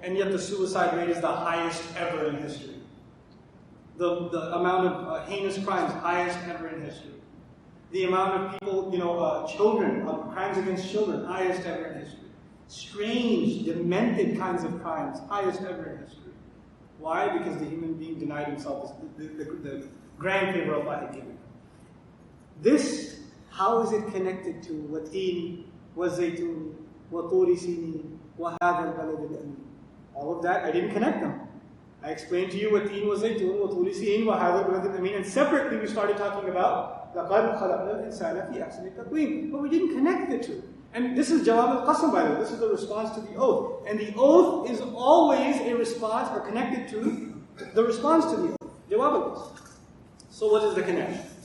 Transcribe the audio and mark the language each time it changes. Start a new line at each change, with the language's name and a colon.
English: And yet the suicide rate is the highest ever in history. The amount of heinous crimes, highest ever in history. The amount of people, children, crimes against children, highest ever in history. Strange, demented kinds of crimes, highest ever in history. Why? Because the human being denied himself the grand favor Allah had given. This, how is it connected to
Arabic: وَتِينِ وَزَيْتُونِ وَطُورِ سِينِينَ وَهَذَا الْبَلَدِ الْأَمِينَ?
English: All of that, I didn't connect them. I explained to you
Arabic: وَتِينِ وَزَيْتُونِ وَطُورِ سِينِينَ وَهَذَا الْبَلَدِ الْأَمِينَ.
English: And separately we started talking about
Arabic: لَقَدْ خَلَقْنَا الْإِنسَانَ فِي أَحْسَنِ تَقْوِيمٍ.
English: But we didn't connect the two. And this is Jawab al-Qasam, by the way. This is the response to the oath. And the oath is always a response or connected to the response to the oath. Jawab al-Qasam. So what is the connection?